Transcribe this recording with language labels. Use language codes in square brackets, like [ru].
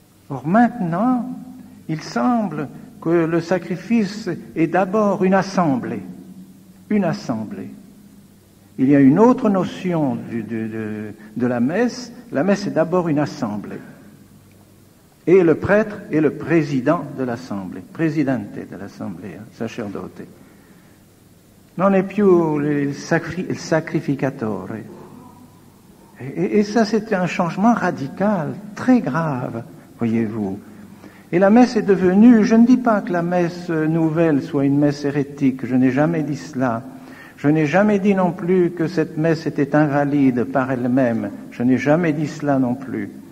[fr] Or maintenant, il semble que le sacrifice est d'abord une assemblée. Une assemblée. Il y a une autre notion de la messe. La messe est d'abord une assemblée. Et le prêtre est le président de l'assemblée. [it] Presidente dell'assemblea, sacerdote. Non è più il sacrificatore. [fr] Et ça, c'est un changement radical, très grave, voyez-vous. Et la messe est devenue, je ne dis pas que la messe nouvelle soit une messe hérétique, je n'ai jamais dit cela. Je n'ai jamais dit non plus que cette messe était invalide par elle-même, je n'ai jamais dit cela non plus.